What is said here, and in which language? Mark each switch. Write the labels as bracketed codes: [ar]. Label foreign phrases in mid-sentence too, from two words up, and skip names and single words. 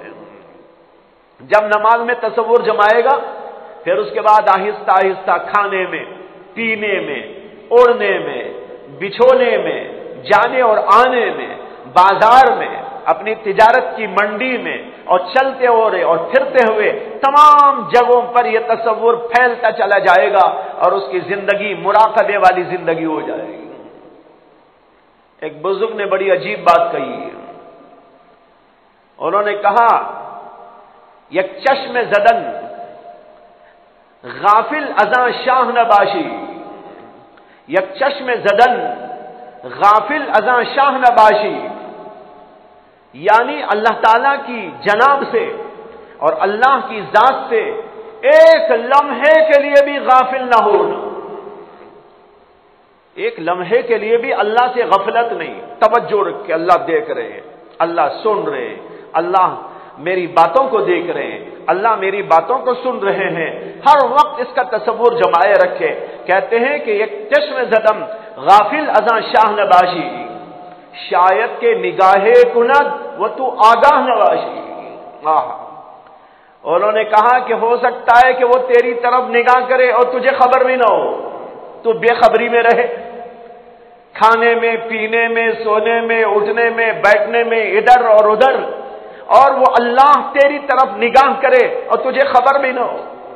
[ur] جب نماز میں تصور جمائے گا، پھر اس کے بعد آہستہ آہستہ کھانے میں، پینے میں، اوڑھنے میں، بچھونے میں، جانے اور آنے میں، بازار میں، اپنی تجارت کی منڈی میں، اور چلتے ہوئے اور پھرتے ہوئے تمام جگہوں پر یہ تصور پھیلتا چلا جائے گا اور اس کی زندگی مراقبے والی زندگی ہو جائے گی۔ ایک بزرگ نے بڑی عجیب بات کہی ہے، انہوں نے کہا [fa] یک چشم زدن غافل ازاں شاہ نباشی، یک چشم زدن غافل ازاں شاہ نباشی، [ur] یعنی اللہ تعالی کی جناب سے اور اللہ کی ذات سے ایک لمحے کے لیے بھی غافل نہ ہونا، ایک لمحے کے لیے بھی اللہ سے غفلت نہیں، توجہ رکھ کے اللہ دیکھ رہے ہیں، اللہ سن رہے ہیں، اللہ میری باتوں کو دیکھ رہے ہیں، اللہ میری باتوں کو سن رہے ہیں، ہر وقت اس کا تصور جمائے رکھے۔ کہتے ہیں کہ [fa] ایک چشم زدم غافل ازاں شاہ نباشی، شاید کے نگاہ کند و تو آگاہ نواشی۔ [ur] انہوں نے کہا کہ ہو سکتا ہے کہ وہ تیری طرف نگاہ کرے اور تجھے خبر بھی نہ ہو، تو بے خبری میں رہے، کھانے میں، پینے میں، سونے میں، اٹھنے میں، بیٹھنے میں، ادھر اور ادھر، اور وہ اللہ تیری طرف نگاہ کرے اور تجھے خبر بھی نہ ہو۔